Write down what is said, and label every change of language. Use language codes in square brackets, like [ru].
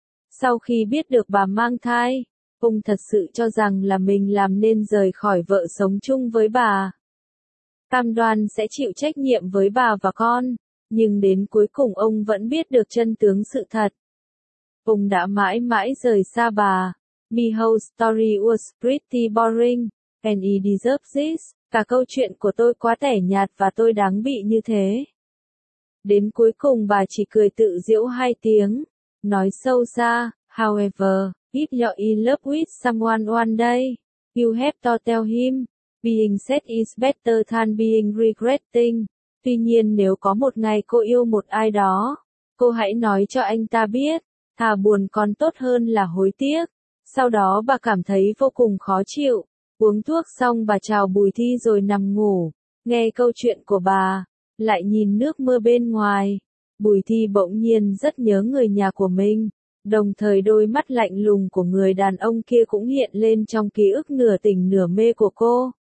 [vi] Sau khi biết được bà mang thai, ông thật sự cho rằng là mình làm nên rời khỏi vợ sống chung với bà. Cam đoan sẽ chịu trách nhiệm với bà và con, nhưng đến cuối cùng ông vẫn biết được chân tướng sự thật. Ông đã mãi mãi rời xa bà. [en] My whole story was pretty boring, and he deserves this. [vi] Cả câu chuyện của tôi quá tẻ nhạt và tôi đáng bị như thế. Đến cuối cùng bà chỉ cười tự giễu 2 tiếng. Nói sâu xa, [en] however, if you're in love with someone one day, you have to tell him, being sad is better than being regretting. [vi] Tuy nhiên nếu có một ngày cô yêu một ai đó, cô hãy nói cho anh ta biết, thà buồn còn tốt hơn là hối tiếc. Sau đó bà cảm thấy vô cùng khó chịu, uống thuốc xong bà chào Bùi Thi rồi nằm ngủ. nghe câu chuyện của bà, lại nhìn nước mưa bên ngoài, Bùi Thi bỗng nhiên rất nhớ người nhà của mình, đồng thời đôi mắt lạnh lùng của người đàn ông kia cũng hiện lên trong ký ức nửa tỉnh nửa mê của cô.